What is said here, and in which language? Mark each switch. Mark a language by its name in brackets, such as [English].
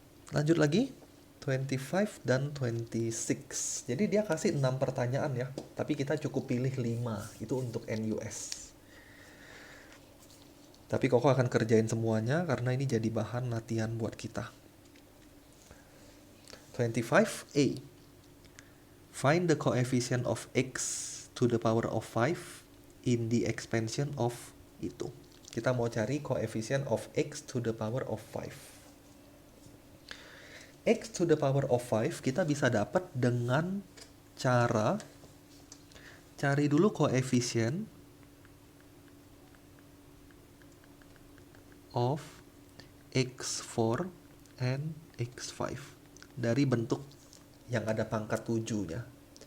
[Indonesian] Lanjut lagi, 25 dan 26. Jadi dia kasih 6 pertanyaan ya, tapi kita cukup pilih 5. Itu untuk NUS. Tapi Koko akan kerjain semuanya karena ini jadi bahan latihan buat kita. 25A. [English] Find the coefficient of x to the power of 5 in the expansion of itu. [Indonesian] Kita mau cari [English] coefficient of x to the power of 5. X to the power of 5 [Indonesian] kita bisa dapat dengan cara cari dulu koefisien [English] of x4 and x5 [Indonesian] dari bentuk yang ada pangkat 7-nya.